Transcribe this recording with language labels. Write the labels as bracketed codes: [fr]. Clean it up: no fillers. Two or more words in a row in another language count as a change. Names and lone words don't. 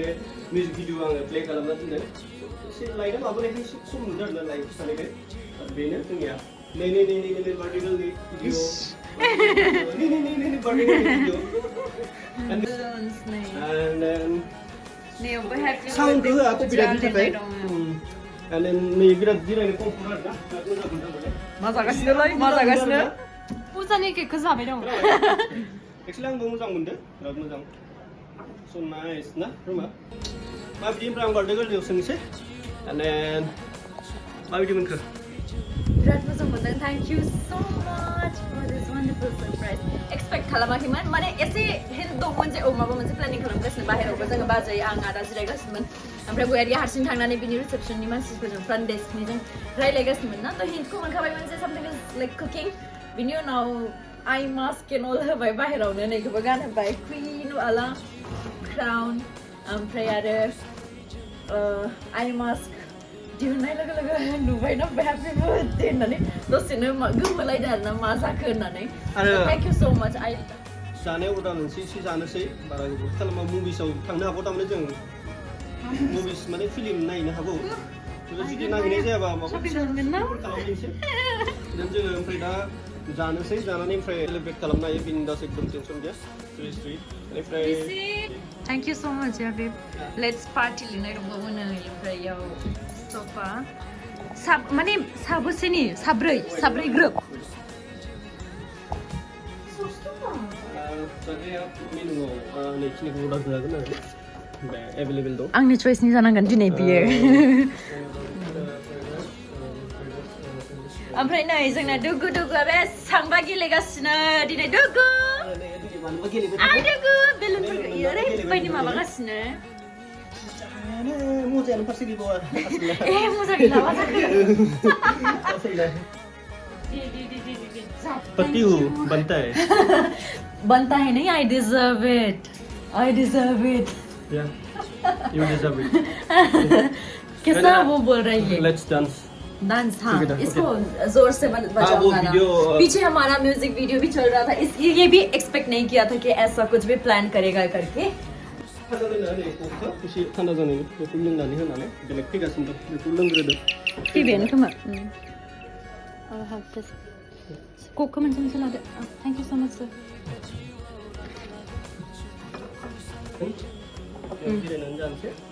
[en] music video [brx] आङो प्ले खालामना दोनदों एसे लाइटआ माबानायखाय एसे सम नुदों आरोना लाइट थानायखाय बेनो जोंनिया नै बार्थडे गार्लनि भिडिअ नै बार्थडे गार्लनि भिडिअ [en] and then [brx] साउन्डखौ होआ कपिराइटनि थाखाय [en] and then [brx] नै बिराद जिरायनो कम्फर्ट आरोना बिराद मोजां मोनदों माने मा जागासिनो फुजानि केकखौ जाबाय दं एक्चुअली आंबो मोजां मोनदों बिराद मोजां [en] so nice [brx] ना रुमा माबायदि ओमफ्राय आं बार्थडे गार्लनियाव सोंनोसै [en] and then [brx] माबायदि मोनखो बिराद मोजां मोनदों [en] thank you so much for this wonderful surprise [brx] एक्सपेक्ट खालामाखैमोन माने एसे हिन्ट दंमोन जे माबा मोनसे प्लेनिं खालामगासिनो बाहेरावबो जोङो बाजै आं आदा जिरायगासिनोमोन ओमफ्राय गयारिया हारसिं थांनानै बिनि रिसेपसननि मानसिफोरजों फ्रन्ट डेस्कनिजों रायलायगासिनोमोन ना थ' हिन्टखौ मोनखाबायमोन जे [en] something is like cooking [brx] बिनि उनाव [en] eye mask and all [brx] होबाय बाहेरावनो नैखौबो गानहोबाय क्वीन वाला क्राउन ओमफ्राय आरो [en] eye mask [brx] दिहुननाय लोगो लोगो नुबाय ना [en] happy birthday [brx] होननानै दसेनो गोमोलायदों आरोना मा जाखो होननानै [en] thank you so much I [brx] जानायाव अर्डार मोनसे एसे जानोसै बारा गोबाव खालामा मुभिसाव थांनो हागौ थारमाने जों मुभिस माने फिल्म नायनो हागौ जुदि नागिरनाय जायाबा माबा खालामनोसै जोङो ओमफ्राय दा जानोसै जानानै ओमफ्राय सेलिब्रेट खालामनो हायो [hi] बिन्दास एकदम [brx] टेनसन गैया स्ट्रि बेनिफ्राय [en] thank you so much ya babe let's party [brx] लिरनाय दंबावो नै ओमफ्राय याव सोफा माने साबोसेनि साब्रै ग्रुप जानाया मेनुआव नैखिनिखौ अर्डार होजागोन आरो ओमफ्राय एभेलेबेल दं आंनि चइसनि जानांगोन दिनै बियो ओमफ्राय नै जोंना दुगुआ बेसेबांबा गेलेगासिनो दिनै दुगु बेलुनफोरखौ ओरैबायदि माबागासिनो मोजाङानो फारसे गैबावा मोजां गैला मा जाखो [hi] पति हूँ बनता है नहीं [en] I deserve it Yeah, you deserve it. [hi] कैसा वो बोल रही है [en] Let's dance. [hi] डांस हाँ इसको जोर से बजाऊंगा ना पीछे हमारा म्यूजिक वीडियो भी चल रहा था ये भी एक्सपेक्ट नहीं किया था कि ऐसा कुछ भी प्लान करेगा करके [brx] थान्दा जानायनि बेखौ लोंनानै होनानै बेलेग फैगासिनो दं बेखौ लोंग्रोदो फैबायानो खोमा कोकखौ मोनसे लादो [en] thank you so much sir [brx] जिरायनानै जानोसै